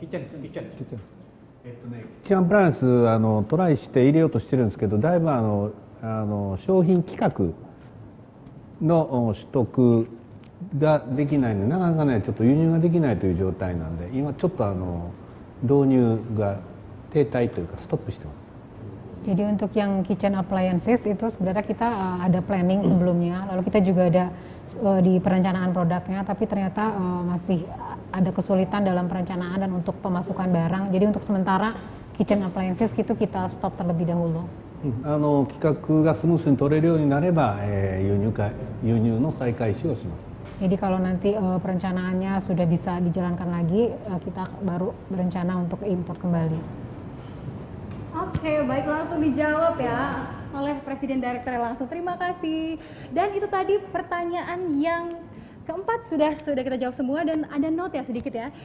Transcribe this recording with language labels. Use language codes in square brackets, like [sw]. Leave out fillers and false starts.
[ja] キッチンアプライアンストライして入れようとしてるんですけど、だいぶ商品規格の取得ができないので、なかなかねちょっと輸入ができないという状態なんで、今ちょっと導入が停滞というかストップしてます。 [id] Jadi untuk yang kitchen appliances itu sebenarnya kita ada planning sebelumnya, lalu kita juga ada di perencanaan produknya, tapi ternyata masih ada kesulitan dalam perencanaan dan untuk pemasukan barang. Jadi untuk sementara kitchen appliances itu kita stop terlebih dahulu. [ja] 企画がスムーズに取れるようになれば、輸入の再開始をします。 [id] Jadi kalau nanti perencanaannya sudah bisa dijalankan lagi, kita baru berencana untuk import kembali. Oke, baik, langsung dijawab ya oleh Presiden Direktur langsung. Terima kasih. Dan itu tadi pertanyaan yang keempat sudah kita jawab semua, dan ada note ya sedikit ya.